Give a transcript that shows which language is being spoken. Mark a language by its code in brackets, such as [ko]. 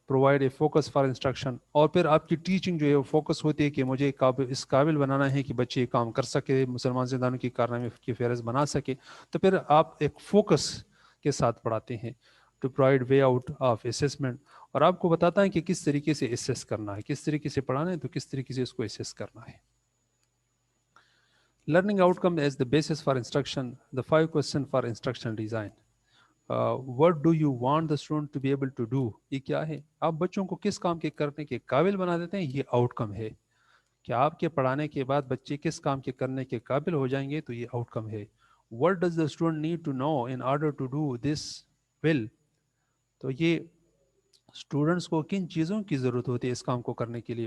[en] provide a focus for instruction, [ur] اور پھر آپ کی ٹیچنگ جو ہے وہ فوکس ہوتی ہے کہ مجھے اس قابل بنانا ہے کہ بچے کام کر سکے، مسلمان سیاستدانوں کی کارنامے کی فہرست بنا سکے. تو پھر آپ ایک فوکس کے ساتھ پڑھاتے ہیں. [en] to provide way out of assessment, [ur] اور آپ کو بتاتا ہے کہ کس طریقے سے اسیس کرنا ہے، کس طریقے سے پڑھانا ہے، تو کس طریقے سے اس کو اسیس کرنا ہے. [en] Learning outcome as the basis for instruction. The 5 question for instruction design. What do you want the student to be able to do, [ur] یہ کیا ہے، آپ بچوں کو کس کام کے کرنے کے قابل بنا دیتے ہیں، یہ آؤٹ کم ہے. کہ آپ کے پڑھانے کے بعد بچے کس کام کے کرنے کے قابل ہو جائیں گے، تو یہ آؤٹ کم ہے. [en] What does the student need to know in order to do this well، [ur] تو یہ اسٹوڈنٹس کو کن چیزوں کی ضرورت ہوتی ہے اس کام کو کرنے کے لیے.